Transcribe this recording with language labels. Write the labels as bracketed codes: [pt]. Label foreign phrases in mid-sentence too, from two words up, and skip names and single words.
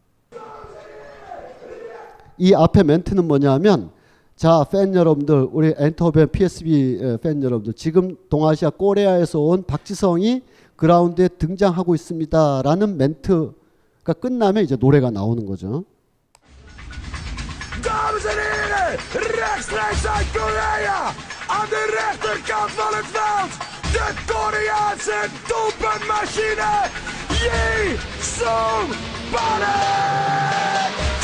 [ko] 이 앞에 멘트는 뭐냐면, 자, 팬 여러분들, 우리 엔터벤 PSV 팬 여러분들, 지금 동아시아 코리아에서 온 박지성이 그라운드에 등장하고 있습니다 라는 멘트가 끝나면 이제 노래가 나오는 거죠. [nl] Dames en heren, rechtstreeks uit Korea, aan de rechterkant van het veld, de Koreaanse doelpuntmachine, Yi Sung-banek!